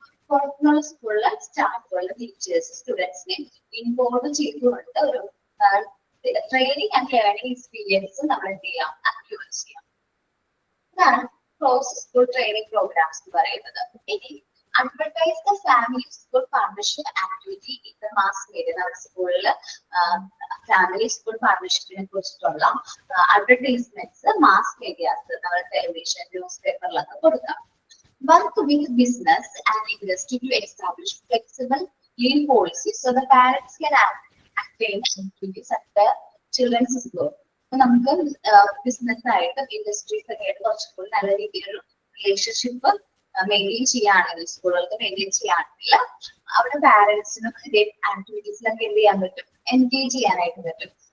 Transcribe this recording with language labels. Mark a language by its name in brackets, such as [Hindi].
[Malayalam] പുറത്തുനിന്നുള്ള സ്കൂളിലെ സ്റ്റാഫുകൾ, ടീച്ചേഴ്സ്, സ്റ്റുഡൻസിനെ ഇൻവോൾവ് ചെയ്തുകൊണ്ട് ഒരു ട്രെയിനിങ് ആൻഡ് ലേണിംഗ് എക്സ്പീരിയൻസ് നമ്മൾ എന്ത് ചെയ്യാം, അക്യൂർ ചെയ്യാം. ഇതാണ് ക്രോസ് സ്കൂൾ ട്രെയിനിങ് പ്രോഗ്രാംസ് എന്ന് പറയുന്നത്. [English] ഇനി advertise the family school partnership activity in the mass media. [Malayalam] നമ്മുടെ സ്കൂളിൽ ഫാമിലി സ്കൂൾ പാർട്ണർഷിപ്പിനെ കുറിച്ചിട്ടുള്ള അഡ്വർടൈസ്മെന്റ്സ് മാസ് മീഡിയാസ്, നമ്മുടെ ടെലിവിഷൻ, ന്യൂസ് പേപ്പറിലൊക്കെ കൊടുക്കാം. [English] Work with business and industry to establish flexible leave policies so the parents can attain activities at their children's school. [Malayalam] നമുക്ക് business ആയിട്ട് industries ഒക്കെ ആയിട്ട് കുറച്ചുകൂടി നല്ല രീതിയിലൊരു റിലേഷൻഷിപ്പ് മെയിൻറ്റെയിൻ ചെയ്യുകയാണെങ്കിൽ, സ്കൂളുകൾക്ക് മെയിൻറ്റെയിൻ ചെയ്യുകയാണെങ്കിൽ അവിടെ പാരന്റ്സിനും ഇതേ ആക്ടിവിറ്റീസിലൊക്കെ എന്ത് ചെയ്യാൻ പറ്റും, എൻഗേജ് ചെയ്യാനായിട്ട് പറ്റും.